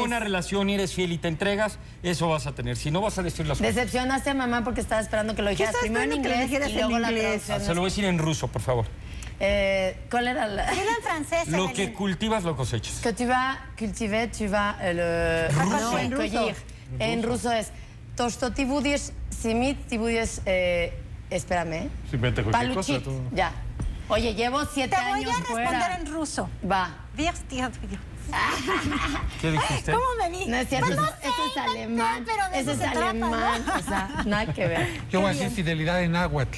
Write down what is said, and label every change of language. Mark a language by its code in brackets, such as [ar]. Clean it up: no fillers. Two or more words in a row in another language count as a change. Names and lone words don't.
[es] buena relación y eres fiel y te entregas, eso vas a tener. Si no, vas a decir las cosas. Decepcionaste a mamá porque estaba esperando que lo dijeras estás primero en esperando que lo inglés dijeras y en luego la inglés? Se lo traducción. voy a decir en ruso, por favor. ¿Cuál era la...? Dilo en francés, Lo que Evelyn. cultivas, lo cosechas. [fr] Que tu vas cultiver, tu vas le [es] No, en ruso. cueillir. En ruso es to, [ru] что ты будешь семить, ты будешь... [es] espérame. Si inventa cualquier cosa. [ru] Paluchit. [es] Tú. Ya. Oye, llevo 7 Te voy años a responder fuera. en ruso. Va. ¿Qué dijiste? ¿Cómo me vi? No es cierto, Pues no eso sé, es inventé, alemán. pero de Eso eso es se trata, alemán. ¿no? O sea, nada que ver. Yo voy a decir fidelidad en náhuatl,